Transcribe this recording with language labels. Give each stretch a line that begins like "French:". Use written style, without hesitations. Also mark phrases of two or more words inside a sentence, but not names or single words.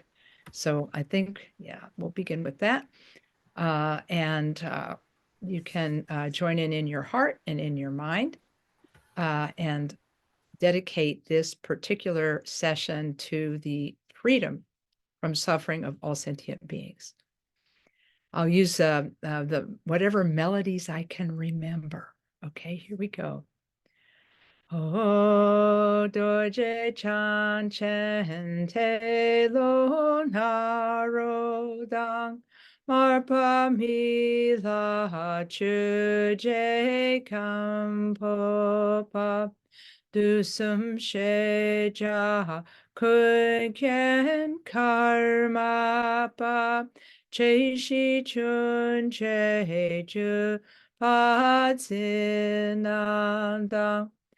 English: So I think, yeah, we'll begin with that. And you can join in your heart and in your mind, and dedicate this particular session to the freedom from suffering of all sentient beings. I'll use the whatever melodies I can remember. Okay, here we go.
Tibetan: Oh, རྡོ་རྗེ་འཆང་ཆེན་ཏེ་ལོ་ནཱ་རོ་དང མར་པ་མི་ལ་ཆོས་རྗེ་སྒམ་པོ་པ་དུས་གསུམ་ཤེས་བྱ་ཀུན་མཁྱེན་ཀརྨ་པ་ཆེ་བཞི་ཆུང་བརྒྱད་བརྒྱུད་པ་འཛིན་དང